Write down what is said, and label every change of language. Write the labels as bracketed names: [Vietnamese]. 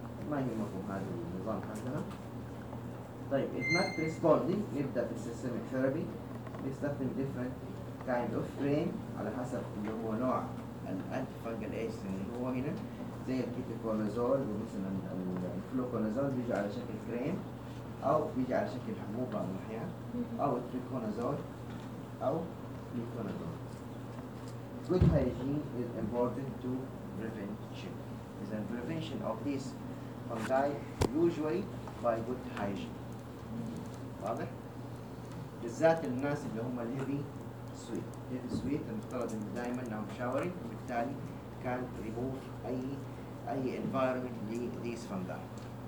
[Arabic] ما يهمكم هذا النظام حقنا. طيب اذا ما [English] responding [Arabic] نبدا بالسيستميك ثيرابي، نستخدم [English] different kind of frame [Arabic] على حسب اللي هو نوع الانتي فانجل ايجنت اللي هو هنا زي الكيتوكونازول ومثلا الفلوكونازول بيجي على شكل كريم او بيجي على شكل حبوب بعض الاحيان او التريكونازول او الفلوكونازول. [English] Good hygiene is important to prevention. Is the prevention of this fungi usually by good hygiene. [Arabic] واضح؟ بالذات الناس اللي هم [English] heavy sweat [Arabic] المفترض ان دائما نعم شاورين، وبالتالي كان ريموف اي environment لـ [English] these fungi.